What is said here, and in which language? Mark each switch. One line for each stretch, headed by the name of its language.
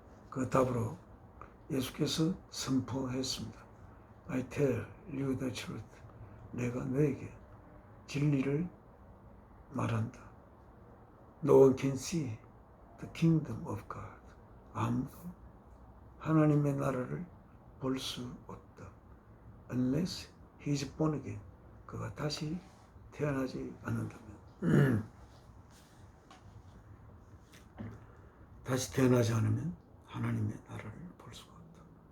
Korean: 그 답으로 예수께서 선포했습니다.
English: I tell you the truth.
Korean: 내가 너에게 진리를 말한다.
English: No one can see the kingdom of God.
Korean: 아무도 하나님의 나라를 볼 수 없다.
English: Unless he is born again.
Korean: 그가 다시 태어나지 않는다면. 다시 태어나지 않으면 하나님의 나라를 볼 수가 없다.